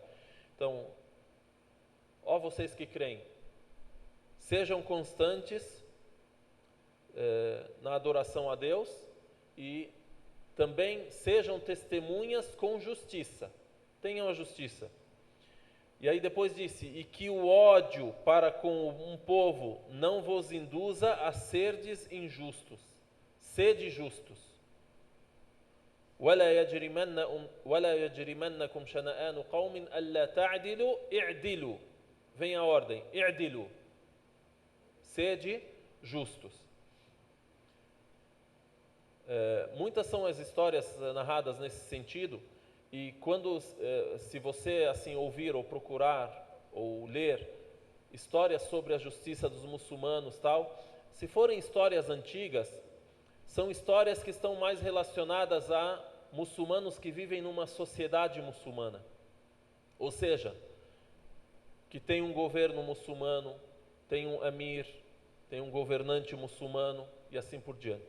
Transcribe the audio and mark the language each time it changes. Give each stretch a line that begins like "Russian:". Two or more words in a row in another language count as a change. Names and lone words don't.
Portuguese: Então, ó vocês que creem, sejam constantes na adoração a Deus e também sejam testemunhas com justiça. Tenham a justiça. E aí depois disse, e que o ódio para com um povo não vos induza a serdes injustos. Sede justos.
Arabic: ولا يجرمنكم شنآن قوم ألا تعدلوا اعدلوا.
Portuguese: Vem a ordem, اعدلوا. Sede justos. Muitas são as histórias narradas nesse sentido, e se você assim ouvir ou procurar ou ler histórias sobre a justiça dos muçulmanos se forem histórias antigas, são histórias que estão mais relacionadas a muçulmanos que vivem numa sociedade muçulmana, ou seja, que tem um governo muçulmano, tem um amir, tem um governante muçulmano e assim por diante.